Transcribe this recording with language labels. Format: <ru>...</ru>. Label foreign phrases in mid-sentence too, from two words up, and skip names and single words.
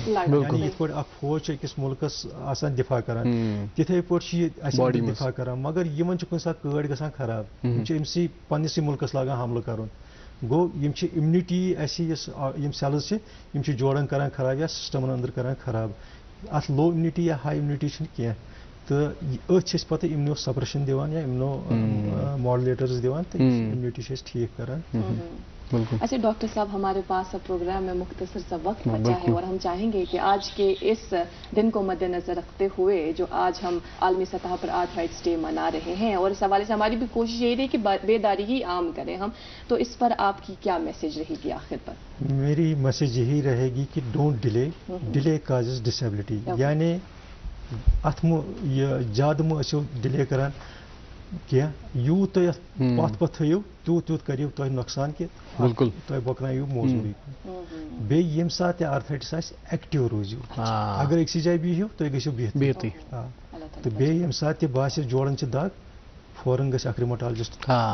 <ks>یعنی یِتھ پٲٹھۍ اکھ فوج چھُ أکِس مُلکس آسان دِفاع کران تِتھے پٲٹھۍ چھِ یہِ اَسہِ دِفاع کران مگر یِمن چھُ کُنہِ ساتہٕ کٲڑۍ گژھان خراب یِم چھِ أمسٕے پننسٕے مُلکس لاگان حملہٕ کرُن گوٚو یِم چھِ اِمنِٹی اَسہِ یۄس یِم سیلٕز چھِ یِم چھِ جوڑن کران خراب یا سسٹمن أنٛدر کران خراب اتھ</ks> <en>low immunity</en> <ks>یا</ks> <en>high immunity</en> <ks>چھنہٕ کینٛہہ تہٕ أتھۍ چھِ أسۍ پتہٕ</ks> <en>immuno suppression</en> <ks>دِوان یا</ks> <en>immuno modulators</en> <ks>دِوان تہٕ اِمنِٹی چھِ أسۍ ٹھیٖک کران</ks> <ur>اچھا ڈاکٹر صاحب ہمارے پاس اب پروگرام میں مختصر سا وقت بچا ہے اور ہم چاہیں گے کہ آج کے اس دن کو مد نظر رکھتے ہوئے جو آج ہم عالمی سطح پر آرتھرائٹس ڈے منا رہے ہیں اور اس حوالے سے ہماری بھی کوشش یہی رہی کہ بیداری ہی عام کریں ہم تو اس پر آپ کی کیا میسج رہے گی آخر پر میری میسج یہی رہے گی کہ</ur> <en>don't delay causes disability</en> <ks>یعنی اتھ زیادٕ مہٕ ٲسِو ڈِلے کران کینٛہہ یوٗت تُہۍ اتھ پتھ پتھ تھٲیِو تیوٗت تیوٗت کٔرِو تۄہہِ نۄقصان کہِ تۄہہِ بۄکرٲیِو موزوٗری بیٚیہِ ییٚمہِ ساتہٕ تہِ آرتھرایٹس آسہِ ایکٹِو روٗزِو اگر أکسٕے جایہِ بِہِو تُہۍ گٔژھِو بِہتھٕے تہٕ بیٚیہِ ییٚمہِ ساتہٕ تہِ باسہِ جوڑن چھِ دگ فوراً گژھِ اکھ ریموٹالجسٹ</ks>